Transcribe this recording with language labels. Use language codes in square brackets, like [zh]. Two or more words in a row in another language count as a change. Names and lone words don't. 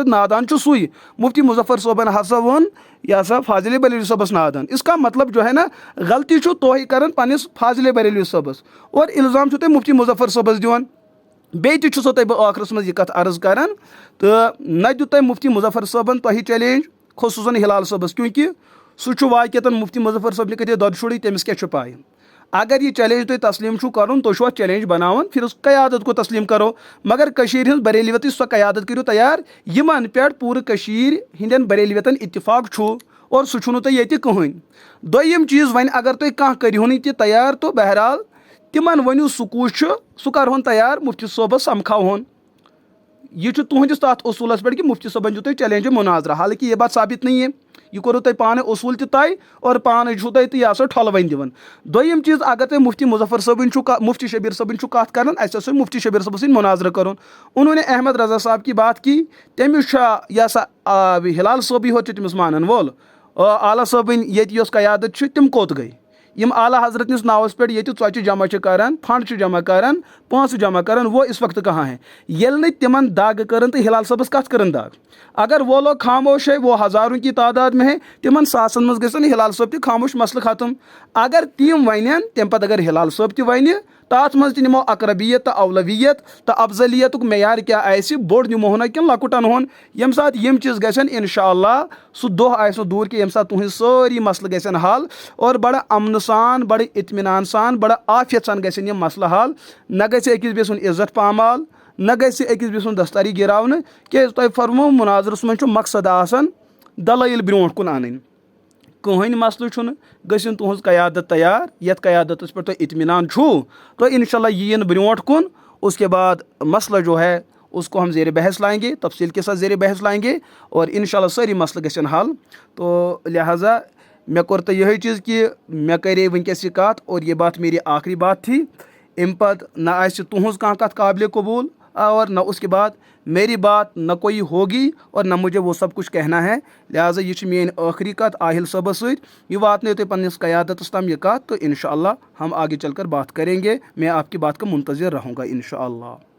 [ks] نادان چھُ سُے مفتی مظفر صٲبن ہسا ووٚن یہِ ہسا فاضل بریلوی صٲبس نادان [ur] اس کا مطلب جو ہے نا [ks] غلطی چھُو تُہۍ کران پننس فاضل بریلوی صٲبس اور الزام چھُو تُہۍ مفتی مظفر صٲبس دِوان بیٚیہِ تہِ چھُسو تۄہہِ بہٕ ٲخرس منٛز یہِ کتھ عرض کران تہٕ نہ دیُت تۄہہِ مفتی مظفر صٲبن تۄہہِ چیلنج خصوٗصن ہلال صٲبس کیونکہِ سُہ چھُ واقعتن مفتی مظفر صٲبنہِ کتھے دۄد شُرٕے تٔمِس کیاہ چھُ پاے اگر یہ چیلنج تُہۍ تسلیٖم چھُو کرُن تُہۍ چھُو اتھ چیلنج بناوان [ur] پھر اس قیادت کو تسلیٖم کرو [ks] مگر کٔشیٖرِ ہٕنٛز بریلویتٕچ سۄ قیادت کٔرِو تیار یِمن پٮ۪ٹھ پوٗرٕ کٔشیٖر ہٕنٛدٮ۪ن بریلویتن اتفاق چھُ اور سُہ چھُنہٕ تۄہہِ ییٚتہِ کٕہٕنۍ دوٚیِم چیٖز وۄنۍ اگر تُہۍ کانٛہہ کٔرۍہُن تہِ تیار تو بہرحال تِمن ؤنِو سُہ کُس چھُ سُہ کرہون تیار مفتی صٲبس سمکھاوہون یہ چھُ تُہنٛدِس تتھ اصوٗلس پٮ۪ٹھ کہ مفتی صٲبن دیُت تۄہہِ چیلنج مناظرہ [ur] حالانکہ یہ بات ثابت نہیں ہے [ks] یہ کوٚروٕ تۄہہِ پانے اصوٗل تہِ طے اور پانے چھُو تۄہہِ تہٕ یہِ ہسا ٹھۄلہٕ وۄنۍ دِوان دوٚیِم چیٖز اگر تُہۍ مفتی مظفر صٲبٕنۍ چھُو مفتی شبیر صٲبٕنۍ چھُو کتھ کران اَسہِ اوس مفتی شبیر صٲبس سۭتۍ مناظرہ کرُن [ur] انہوں نے احمد رضا صاحب کی بات کی [ks] تٔمِس چھا یہِ ہسا ہلال صٲبٕے ہوت چھُ تٔمِس مانن وول اعلیٰ صٲبٕنۍ ییٚتہِ یۄس قیادت چھِ تِم کوٚت گٔے یِم اعلیٰ حضرت نِس ناوس پٮ۪ٹھ ییٚتہِ ژۄچہِ جمع چھِ کران فنڈ چھِ جمع کران پونٛسہٕ جمع کران [ur] وہ اس وقت کہاں ہے [ks] ییٚلہِ نہٕ تِمن دگ کٔرٕن تہٕ ہلال صٲبس کتھ کٔرٕن دگ [ur] اگر وہ لوگ خاموش ہے وہ ہزاروں کی تعداد میں ہے [ks] تِمن ساسن منٛز گژھن ہلال صٲب تہِ خاموش مسلہٕ ختم اگر تِم ونن تمہِ پتہٕ اگر ہلال صٲب تہِ ونہِ تتھ منٛز تہِ نِمو اقربیت تہٕ اولویت تہٕ افضلیتُک معیار کیاہ آسہِ بوٚڑ نِموہونا کِنہٕ لۄکُٹ انہون ییٚمہِ ساتہٕ یِم چیٖز گژھن انشاء اللہ سُہ دۄہ آسہِ نہٕ دوٗر کینٛہہ ییٚمہِ ساتہٕ تُہنٛدۍ سٲری مسلہٕ گژھن حل اور بڑٕ امنہٕ سان بڑٕ اطمینان سان بڑٕ عافیت سان گژھن یِم مسلہٕ حل نہ گژھِ أکِس بیٚیہِ سُنٛد عزت پامال نہ گژھِ أکِس بیٚیہِ سُنٛد دستاری گِراونہٕ کیازِ تۄہہِ فرموو مُناظرس منٛز چھُ مقصد آسان دلٲیل برونٛٹھ کُن انٕنۍ کٕہٕنۍ مسلہٕ چھُنہٕ گٔژھِنۍ تُہنٛز قیادت تیار یتھ قیادتس پٮ۪ٹھ تۄہہِ اطمینان چھُو تو انشاء اللہ یِیِن برونٛٹھ کُن [ur] اس کے بعد مسئلہ جو ہے اس کو ہم زیر بحث لائیں گے تفصیل کے ساتھ زیر بحث لائیں گے اور انشاء اللہ [ks] سٲری مسلہٕ گژھن حل تو لہٰذا مےٚ کوٚر تۄہہِ یِہوٚے چیٖز کہ مےٚ کرے وٕنکٮ۪س یہِ کتھ [ur] اور یہ بات میری آخری بات تھی [ks] امہِ پتہٕ نہ آسہِ تُہنٛز کانٛہہ کتھ قابلِ قبوٗل [ur] اور نہ اس کے بعد میری بات نہ کوئی ہوگی اور نہ مجھے وہ سب کچھ کہنا ہے [ks] لہٰذا یہ چھِ میٲنۍ ٲخری کتھ عاہل صٲبس سۭتۍ یہِ واتنٲیِو تُہۍ پننِس قیادتس تام یہِ کتھ [ur] تو انشاء اللہ ہم آگے چل کر بات کریں گے میں آپ کی بات کا منتظر رہوں گا انشاء اللہ